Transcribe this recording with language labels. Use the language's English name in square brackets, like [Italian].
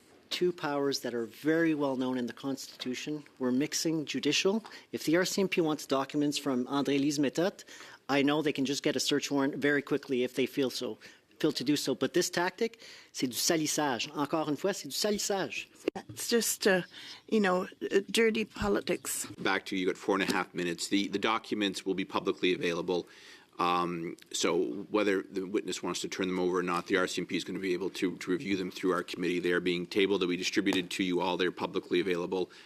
[English] Two powers that are very well known in the Constitution. We're mixing judicial. If the RCMP wants documents from André-Lise Méthode, I know they can just get a search warrant very quickly if they feel to do so. But this tactic, [French] c'est du salissage. Encore une fois, c'est du salissage. [English] It's just, dirty politics. Back to you, got 4.5 minutes. The documents will be publicly available. So whether the witness wants to turn them over or not, the RCMP is going to be able to review them through our committee. They are being tabled. That we distributed to you all. They're publicly available.